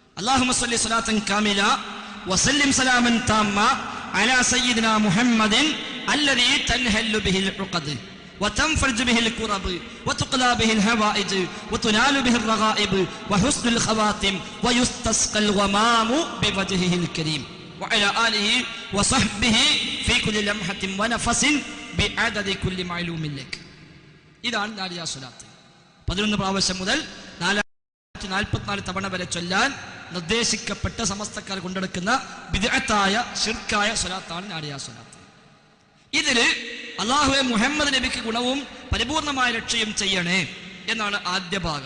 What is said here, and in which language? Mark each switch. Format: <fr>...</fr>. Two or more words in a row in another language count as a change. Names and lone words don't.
<ar>اللهم صل صلاة كاملة وسلم سلاما تاما على سيدنا محمد الذي تنحل به العقد وتنفرج به الكرب وتقلى به الهوائج وتنال به الرغائب وحسن الخواتم ويستسقى الغمام بوجهه الكريم وعلى آله وصحبه في كل لمحة ونفس بعدد كل معلوم لك.</ar> <ml>ഇതാണ് നാരിയ സ്വലാത്ത്. 11 പ്രാവശ്യം മുതൽ 444 തവണ വരെ ചൊല്ലാൻ നിർദ്ദേശിക്കപ്പെട്ട സമസ്തക്കാർ കൊണ്ടെടുക്കുന്ന ബിദ്അത്തായ ശിർക്കായ സ്വലാത്താണ് നാരിയ സ്വലാത്ത്. ഇതില് അല്ലാഹുവേ മുഹമ്മദ് നബിക്ക് ഗുണവും പരിപൂർണമായ രക്ഷയും ചെയ്യണേ എന്നാണ് ആദ്യ ഭാഗം.</ml>